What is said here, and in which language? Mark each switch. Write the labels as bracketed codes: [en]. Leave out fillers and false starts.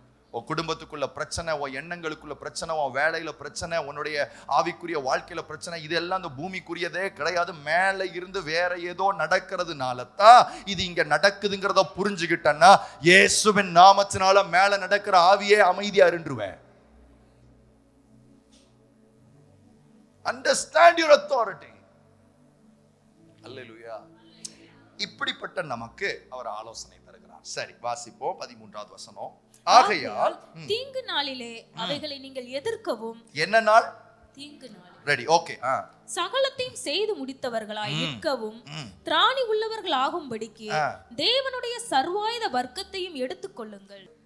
[ta] உன் குடும்பத்துக்குள்ள பிரச்சனை, உன் எண்ணங்களுக்குள்ள பிரச்சனை, உன் வேலையில பிரச்சனை, உன்னுடைய ஆவிக்குரிய வாழ்க்கையில பிரச்சனை, இதெல்லாம் இந்த பூமிக்குரியதே கிடையாது. மேல இருந்து வேற ஏதோ நடக்கிறதுனால தான் இது இங்க நடக்குதுங்கிறத புரிஞ்சுக்கிட்டேன்னா, இயேசுவின் நாமத்தினால மேல நடக்கிற ஆவியே அமைதியா இருந்துருவேன். [en] Understand your authority. [ta] அல்லேலூயா. இப்படிப்பட்ட நமக்கு அவர் ஆலோசனை தருகிறார். சரி, வாசிப்போம் 13வது வசனம். ஆகையால் தீங்கு நாளிலே அவைகளை நீங்கள் எதிர்க்கவும். என்ன நாள்? தீங்கு நாள். Ready, okay. சகலத்தையும் செய்து முடித்தவர்களாய் நிற்கவும் திராணி உள்ளவர்கள் ஆகும்படிக்கு தேவனுடைய சர்வாயுத வர்க்கத்தையும் எடுத்துக்கொள்ளுங்கள்.